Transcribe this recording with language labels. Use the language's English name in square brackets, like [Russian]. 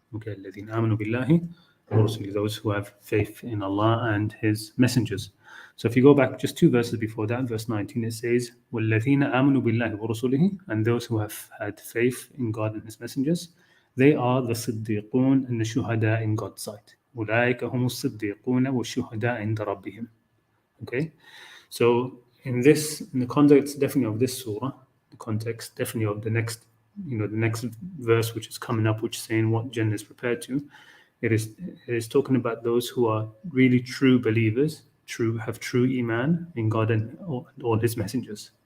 [English] Okay, [Arabic] الذين آمنوا بالله ورسله, [English] those who have faith in Allah and His messengers. So if you go back just 2 verses before that, verse 19, it says [Arabic] والذين آمنوا بالله ورسله, [English] and those who have had faith in God and His messengers, they are the صديقون and the shuhada in God's sight. [Arabic] أولئك هم الصديقون والشهداء عند ربهم. [English] Okay, so in the context definitely of this surah, the context definitely of the next, the next verse which is coming up, which is saying what Jannah is prepared to, it is talking about those who are really true believers, have true iman in God and all His messengers.